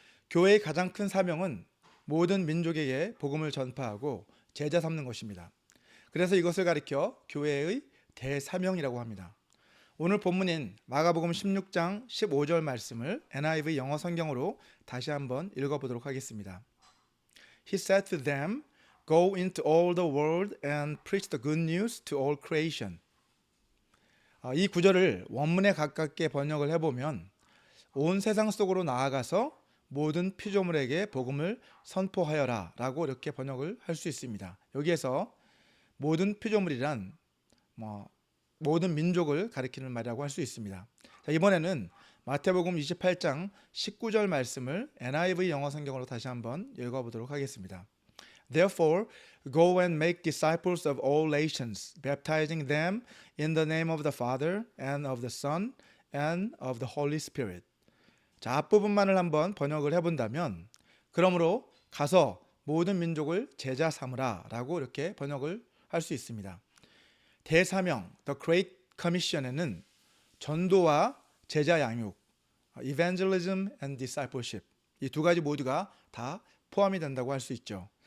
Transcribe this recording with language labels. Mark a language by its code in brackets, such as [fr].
[ko] 교회의 가장 큰 사명은 모든 민족에게 복음을 전파하고 제자 삼는 것입니다. 그래서 이것을 가리켜 교회의 대사명이라고 합니다. 오늘 본문인 마가복음 16장 15절 말씀을 NIV 영어 성경으로 다시 한번 읽어보도록 하겠습니다. [en] He said to them, Go into all the world and preach the good news to all creation. [ko] 이 구절을 원문에 가깝게 번역을 해보면 온 세상 속으로 나아가서 모든 피조물에게 복음을 선포하여라 라고 이렇게 번역을 할 수 있습니다. 여기에서 모든 피조물이란 모든 민족을 가리키는 말이라고 할 수 있습니다. 자, 이번에는 마태복음 28장 19절 말씀을 NIV 영어 성경으로 다시 한번 읽어보도록 하겠습니다. [en] Therefore, go and make disciples of all nations, baptizing them in the name of the Father and of the Son and of the Holy Spirit. [ko] 자, 앞부분만을 한번 번역을 해본다면 그러므로 가서 모든 민족을 제자 삼으라 라고 이렇게 번역을 할 수 있습니다. 대사명, The Great Commission에는 전도와 제자 양육, Evangelism and Discipleship 이 두 가지 모두가 다 포함이 된다고 할 수 있죠.